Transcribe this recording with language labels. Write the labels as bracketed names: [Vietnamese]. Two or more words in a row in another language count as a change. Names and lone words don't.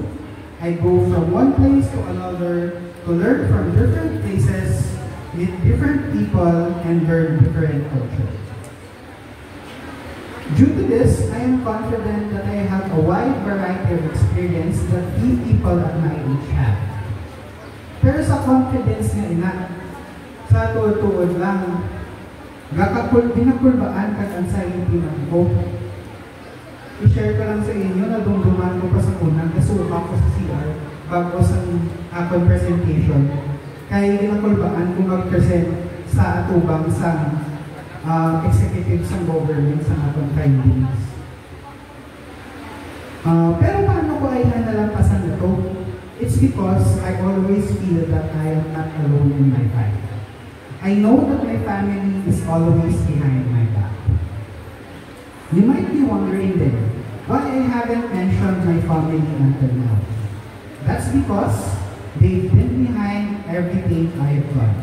[English] I go from one place to another to learn from different places, meet different people, and learn different cultures. Due to this, I am confident that I have a a wide variety of experience that few people at my age have. [Hiligaynon] Pero sa confidence nga ina, sa tuod-tuod lang, binakulbaan kag anxiety ng ko. I-share ko lang sa inyo na dumduman ko pa sa unang kasuka ko sa CR bago sa akong presentation. Kaya ginakulbaan ko mag-present sa atubang sa executive sa government sa akong findings. [Filipino] Pero paano ko ay nalampasan ito? [English] It's because I always feel that I am not alone in my fight. I know that my family is always behind my back. You might be wondering then, why I haven't mentioned my family until now. That's because they've been behind everything I have done.